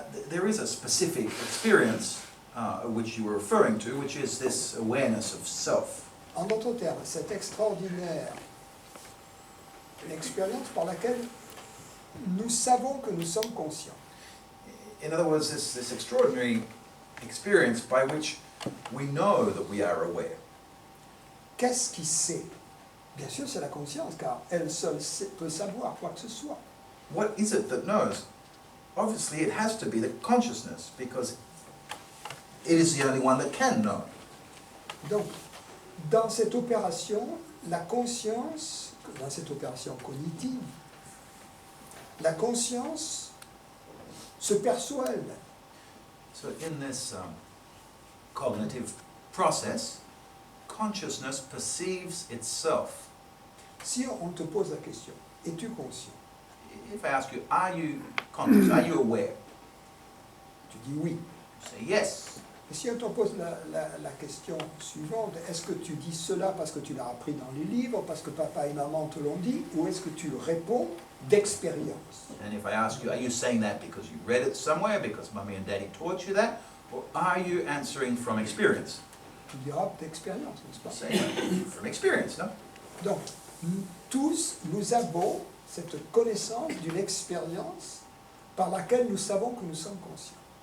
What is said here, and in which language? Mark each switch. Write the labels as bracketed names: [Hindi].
[English] There is a specific experience which you were referring to, which is this awareness of self. [French] En d'autres termes, cette extraordinaire expérience par laquelle nous savons que nous sommes conscients. [English] In other words, this extraordinary experience by which we know that we are aware. [French] Qu'est-ce qui sait? Bien sûr, c'est la conscience, car elle seule peut savoir quoi que ce soit. [English] What is it that knows? Obviously, it has to be the consciousness, because it is the only one that can know. [French] Donc, dans cette opération, la conscience, dans cette opération cognitive, la conscience se perçoit elle-même. [English] So in this cognitive process, consciousness perceives itself. [French] Si on te pose la question, es-tu conscient? [English] If I ask you, are you conscious? Are you aware? [French] Tu dis oui. [English] You say yes. [French] Et si on te pose la question suivante, est-ce que tu dis cela parce que tu l'as appris dans les livres, parce que papa et maman te l'ont dit, ou est-ce que tu réponds d'expérience? [English] And if I ask you, are you saying that because you read it somewhere, because mummy and daddy taught you that, or are you answering from experience? [French] Tu diras d'expérience, n'est-ce pas? [English] Say from experience, no? [French] Donc, tous, nous avons cette connaissance d'une expérience par laquelle nous savons que nous sommes conscients.